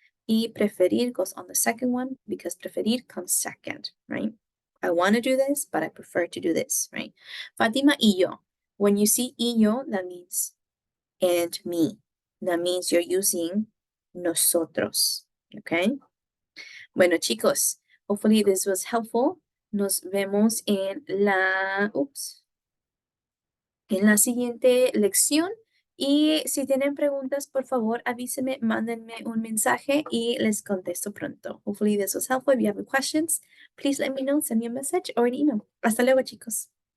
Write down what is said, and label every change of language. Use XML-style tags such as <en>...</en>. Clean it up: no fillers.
<en>Y preferir goes on the second one because preferir comes second, right? I want to do this, but I prefer to do this, right? Fátima y yo. When you see y yo, that means and me. That means you're using nosotros, okay?</en> <es>Bueno, chicos,</es> <en>hopefully this was helpful.</en> <es>Nos vemos en la siguiente lección. Y si tienen preguntas, por favor, avísenme, mándenme un mensaje y les contesto pronto.</es> <en>Hopefully this was helpful. If you have any questions, please let me know. Send me a message or an email.</en> <es>Hasta luego, chicos.</es>